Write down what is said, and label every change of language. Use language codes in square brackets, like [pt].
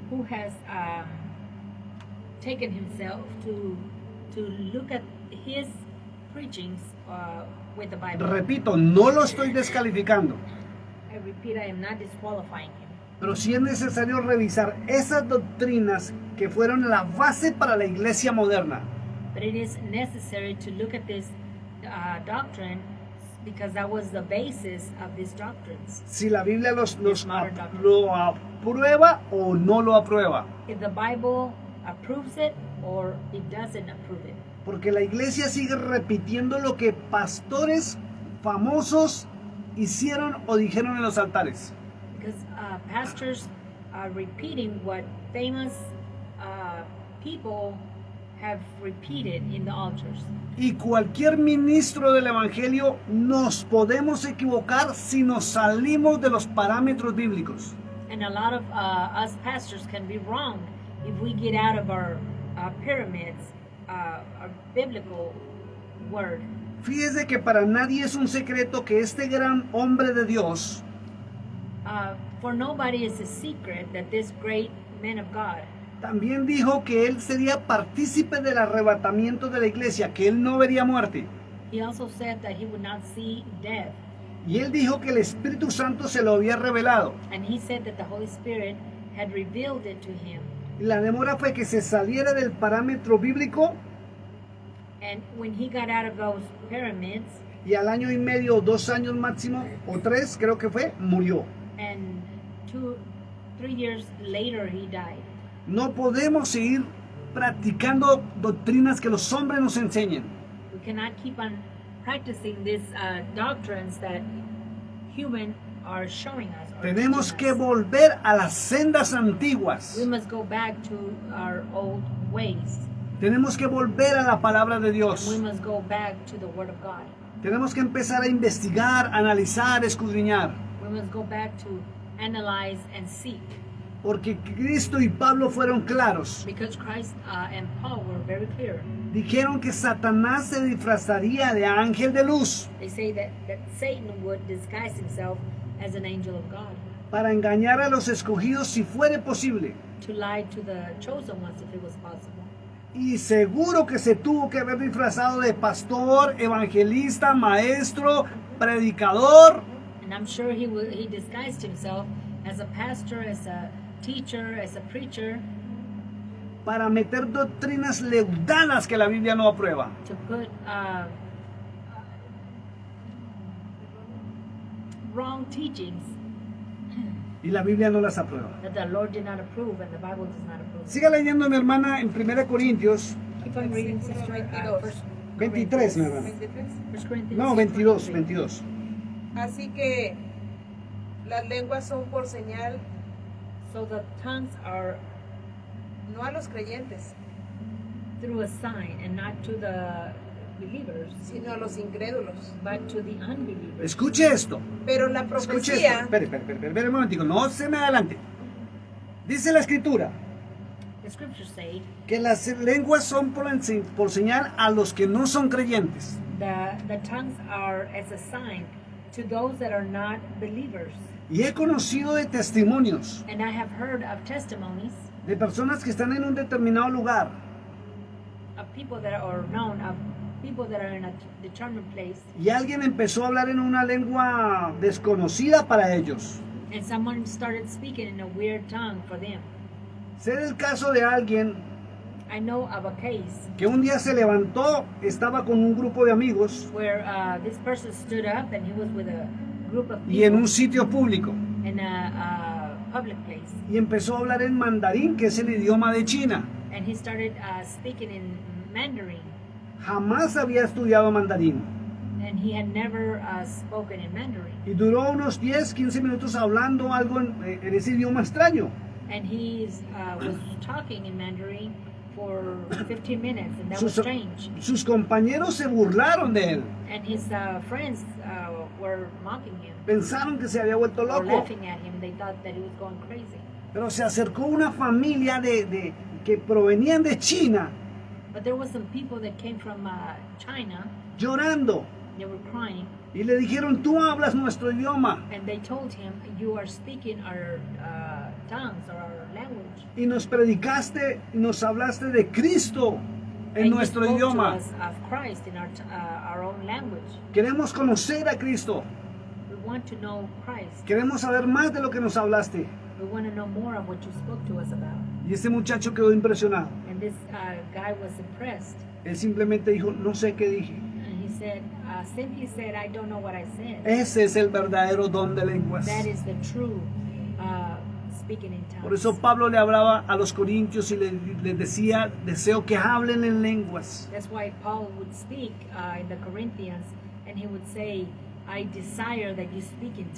[en] has taken himself to look at his preachings with the Bible? [es] Repito, no lo estoy descalificando, [en] I repeat, I am not disqualifying him. [es] pero sí es necesario revisar esas doctrinas que fueron la base para la iglesia moderna. [en] But it is necessary to look at this doctrine because that was the basis of these doctrines. [es] Si la Biblia lo aprueba o no lo aprueba. [en] If the Bible approves it or it doesn't approve it. [es] Porque la iglesia sigue repitiendo lo que pastores famosos hicieron o dijeron en los altares. [en] Because pastors are repeating what famous people have repeated in the altars. [es] Y cualquier ministro del evangelio nos podemos equivocar si nos salimos de los parámetros bíblicos. [en] And a lot of us pastors can be wrong if we get out of our pyramids, our biblical word. [es] Fíjese que para nadie es un secreto que este gran hombre de Dios [en] For nobody is a secret that this great man of God [es] también dijo que él sería partícipe del arrebatamiento de la iglesia, que él no vería muerte. [en] he also said that he would not see death. [es] Y él dijo que el Espíritu Santo se lo había revelado. [en] And he said that the Holy Spirit had revealed it to him. [es] Y la demora fue que se saliera del parámetro bíblico [en] And when he got out of those pyramids, [es] y al año y medio o 2 años máximo, o 3 creo que fue, murió. [en] and 3 years later he died. [es] No podemos seguir practicando doctrinas que los hombres nos enseñen. [en] We cannot keep on practicing these doctrines that human are showing us. Or [es] Tenemos [en] teaching [es] que [en] us. [es] volver a las sendas antiguas. [en] We must go back to our old ways. [es] Tenemos que volver a la palabra de [en] And we [es] Dios. [en] must go back to the Word of God. [es] Tenemos que empezar a investigar, analizar, escudriñar. [en] We must go back to analyze and seek. [es] Porque Cristo y Pablo fueron claros. [en] Because Christ and Paul were very clear. [es] Dijeron que Satanás se disfrazaría de ángel de luz [en] They say that Satan would disguise himself as an angel of God [es] para engañar a los escogidos si fuere posible. [en] to lie to the chosen ones if it was possible. [es] Y seguro que se tuvo que haber disfrazado de pastor, evangelista, maestro, predicador, [en] And I'm sure he disguised himself as a pastor, as a teacher, as a preacher, [es] para meter doctrinas leudanas que la Biblia no aprueba. [en] to put wrong teachings [es] Y la Biblia no las aprueba. [en] that the Lord did not approve and the Bible does not approve. [es] Siga leyendo, mi hermana, en 1 Corintios [en] Keep on reading, sister. [es] 23, mi hermana. [en] 23. 1 Corinthians [es] No, 22, 22. Así que las lenguas son por señal, [en] So the tongues are [es] no a los creyentes, [en] through a sign and not to the believers, [es] sino a los incrédulos. [en] but to the unbelievers. [es] Escuche esto. Pero la Escuche profecía, esto. Espere un momentico. No se me adelante. Dice la escritura [en] The scriptures say [es] que las lenguas son por señal a los que no son creyentes. [en] the tongues are as a sign to those that are not believers. [es] Y he conocido de testimonios [en] And I have heard of testimonies [es] de personas que están en un determinado lugar [en] of people that are known, of people that are in a determined place, [es] y alguien empezó a hablar en una lengua desconocida para ellos. [en] and someone started speaking in a weird tongue for them. [es] Sé del caso de alguien [en] I know of a case [es] que un día se levantó, estaba con un grupo de amigos [en] where this person stood up and he was with a group of [es] y en [en] people [es] un sitio público [en] in a public place, [es] y empezó a hablar en mandarín, que es el idioma de China. [en] and he started speaking in Mandarin, [es] Jamás había estudiado mandarín [en] and he had never spoken in Mandarin, [es] y duró unos 10-15 minutos hablando algo en ese idioma extraño. [en] and he was talking in Mandarin for 15 minutes, and that was [es] Sus, [en] strange. [es] sus compañeros se burlaron de él, [en] And his friends were mocking him [es] pensaron que se había vuelto [en] or [es] loco, [en] laughing at him. They thought that he was going crazy. [es] pero se acercó una familia que provenían de China [en] But there was some people that came from China. [es] llorando [en] They were crying, [es] y le dijeron: tú hablas nuestro idioma [en] and they told him, "You are speaking our tongues or our language." [es] y nos predicaste y nos hablaste de Cristo en [en] And you [es] nuestro [en] spoke to [es] idioma. [en] us of Christ in our own language. [es] Queremos conocer a Cristo, [en] We want to know Christ. [es] queremos saber más de lo que nos hablaste. [en] We want to know more of what you spoke to us about. [es] Y ese muchacho quedó impresionado. [en] And this guy was impressed, [es] Él simplemente dijo: no sé qué dije. [en] and he said, simply said, "I don't know what I said." [es] Ese es el verdadero don de lenguas. [en] That is the true speaking in tongues. [es] Por eso Pablo le hablaba a los corintios y les decía: deseo que hablen en lenguas. [en] That's why Paul would speak in the Corinthians, and he would say, "I desire that you speak in tongues."